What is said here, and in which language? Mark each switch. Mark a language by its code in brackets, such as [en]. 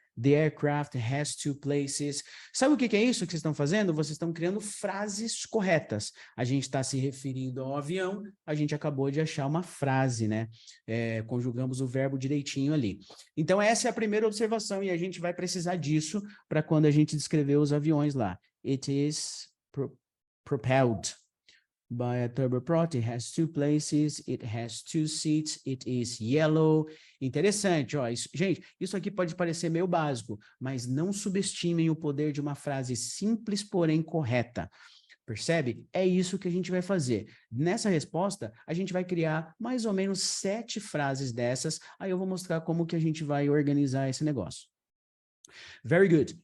[en] The aircraft has 2 places. [pt] Sabe o que é isso que vocês estão fazendo? Vocês estão criando frases corretas. A gente está se referindo ao avião, a gente acabou de achar uma frase, né? Conjugamos o verbo direitinho ali. Então, essa é a primeira observação e a gente vai precisar disso para quando a gente descrever os aviões lá. [en] It is propelled by a turboprop, it has 2 places, it has 2 seats, it is yellow. [pt] Interessante, ó. Gente, isso aqui pode parecer meio básico, mas não subestimem o poder de uma frase simples, porém correta. Percebe? É isso que a gente vai fazer. Nessa resposta, a gente vai criar mais ou menos 7 frases dessas, aí eu vou mostrar como que a gente vai organizar esse negócio. [en] Very good.